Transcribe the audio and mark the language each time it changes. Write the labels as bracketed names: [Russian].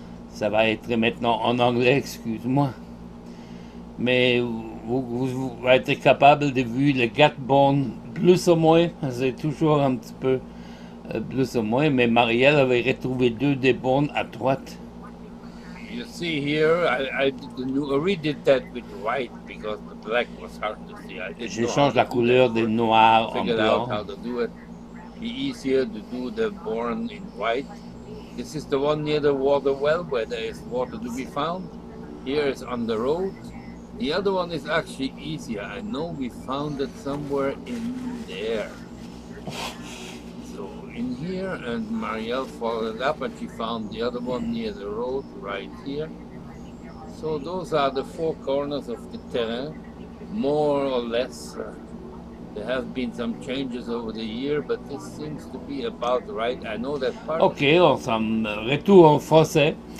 [French] Ça va être maintenant en anglais, excuse-moi. Mais vous allez être capable de voir les 4 bornes, plus ou moins. C'est toujours un petit peu plus ou moins. Mais Marielle avait retrouvé 2 des bornes à droite. [English] You see here, I redid that with white because the black was hard to see. [French] Je change la couleur de noir en blanc. [English] How to do it. It's easier to do the born in white. This is the one near the water well where there is water to be found. Here is on the road. The other one is actually easier. I know we found it somewhere in there. So in here, and Marielle followed up and she found the other one near the road right here. So those are the 4 corners of the terrain, more or less. There have been some changes over the year, but this seems to be about right. I know that part. [French] Ok, on s'en retourne en français.